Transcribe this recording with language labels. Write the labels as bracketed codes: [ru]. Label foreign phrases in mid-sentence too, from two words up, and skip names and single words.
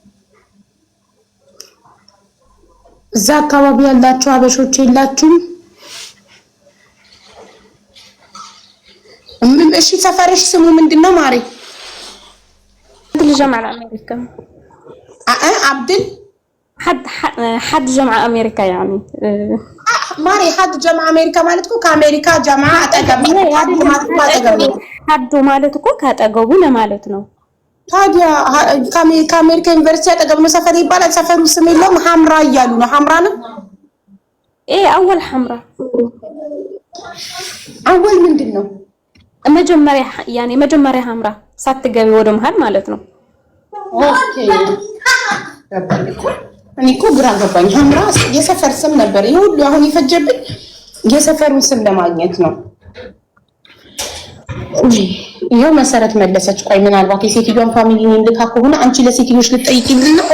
[am] እዛ አካባቢ ያላችሁ አበሾች የላችሁም? እሺ ሰፈርሽ ስሙ ምንድነው ማሪ? [ar] عبد الجامعة الأمريكا. عبد حد جامعة أمريكا يعني. [am] ማሪ [ar] حد جامعة أمريكا [am] ማለትኩ ከአሜሪካ ጃማዓ አጠገብ حد ማለት እኮ ካጠገቡ ለማለት ነው። ታዲያ ከአሜሪካ ዩኒቨርሲቲ አጠገብ ነው ሰፈር ይባላል። ሰፈሩ ስም የለውም ሐምራ እያሉ ነው። ሐምራ ነው [ar] ايه اول حمراء [am] اول ምንድነው መጀመሪያ يعني መጀመሪያ ሐምራ ሳትገቢ ወደ መሃል ማለት ነው። ኦኬ እኔ እኮ ግራ ገባኝ። ሐምራ የሰፈር ስም ነበር። ይሁሉ አሁን ይፈጀብኝ የሰፈሩን ስም ለማግኘት ነው። ይሄው መሰረት መለሰች። ቆይ ምናልባት የሴትዮን ፋሚሊ እንድካ ከሆነ አንቺ ለሴትዮሽ ልትጠይቂልኝ ነው?